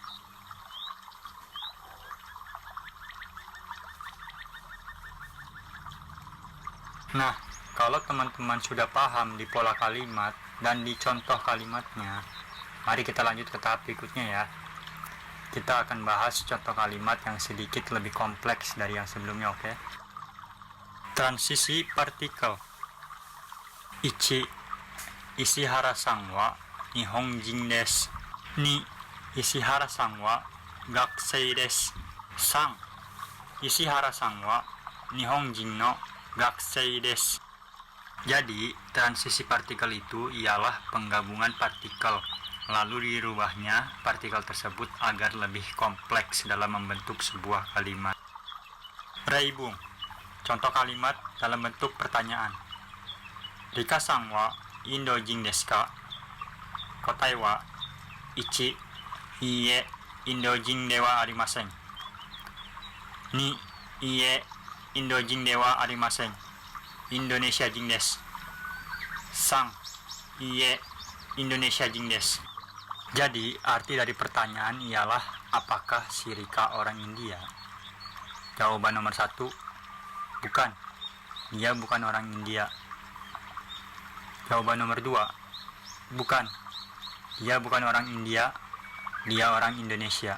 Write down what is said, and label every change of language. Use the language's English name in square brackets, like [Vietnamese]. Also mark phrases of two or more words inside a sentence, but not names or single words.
[Indonesian] Nah, kalau teman-teman sudah paham di pola kalimat dan di contoh kalimatnya, mari kita lanjut ke tahap berikutnya ya. Kita akan bahas contoh kalimat yang sedikit lebih kompleks dari yang sebelumnya, oke? Transisi partikel. 1. [Japanese] 石原さんは日本人です. 2. 石原さんは学生です. Sang. 石原さんは日本人の学生です. [Indonesian] Jadi, transisi partikel itu ialah penggabungan partikel, lalu dirubahnya partikel tersebut agar lebih kompleks dalam membentuk sebuah kalimat. Reibung. Contoh kalimat dalam bentuk pertanyaan. [Japanese] リカさんはインド人ですか? 答えは 1. いいえ、インド人ではありません. 2. いいえ、インド人ではありません. インドネシア人です. 3. いいえ、インドネシア人です. [Indonesian] Jadi, arti dari pertanyaan ialah apakah si Rika orang India? Jawaban nomor 1, bukan. Dia bukan orang India. Jawaban nomor 2, bukan. Dia bukan orang India. Dia orang Indonesia.